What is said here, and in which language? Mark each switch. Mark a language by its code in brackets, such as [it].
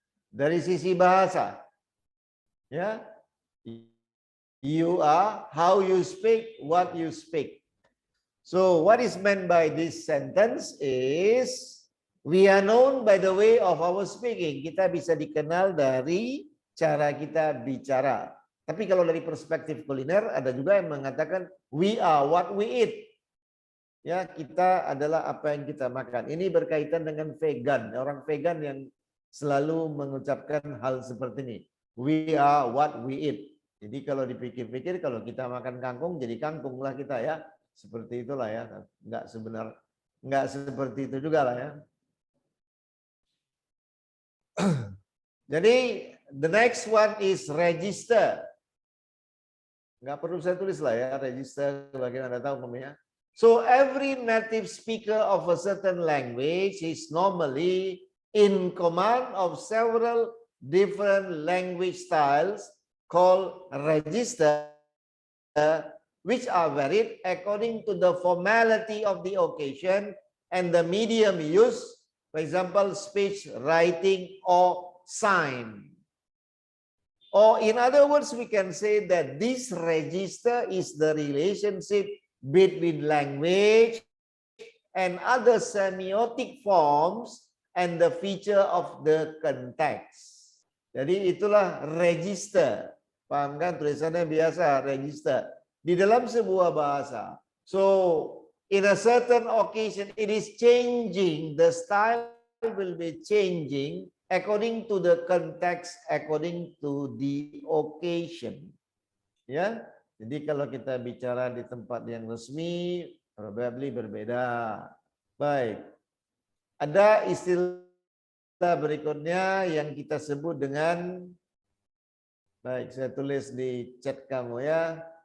[id] Dari sisi bahasa. Ya. [en] You are how you speak, what you speak. So, what is meant by this sentence is we are known by the way of our speaking. [id] Kita bisa dikenal dari cara kita bicara. Tapi kalau dari perspektif kuliner ada juga yang mengatakan [en] we are what we eat. [id] Ya, kita adalah apa yang kita makan. Ini berkaitan dengan vegan. Orang vegan yang selalu mengucapkan hal seperti ini. [en] We are what we eat. [id] Jadi kalau dipikir-pikir, kalau kita makan kangkung, jadi kangkung lah kita ya. Seperti itulah ya. Enggak seperti itu juga lah ya. [en] Jadi the next one is register. [id] Enggak perlu saya tulis lah ya, register bagian Anda tahu namanya. [en] So every native speaker of a certain language is normally in command of several different language styles called register, which are varied according to the formality of the occasion and the medium used, for example, speech, writing, or sign. Or in other words, we can say that this register is the relationship between language and other semiotic forms and the feature of the context. [id] Jadi itulah register. Paham kan tulisannya biasa register di dalam sebuah bahasa. [en] So in a certain occasion it is changing, the style will be changing according to the context, according to the occasion. Ya. [id] Jadi kalau kita bicara di tempat yang resmi, probably berbeda. Baik. Ada istilah berikutnya yang kita sebut dengan, baik, saya tulis di chat kamu ya.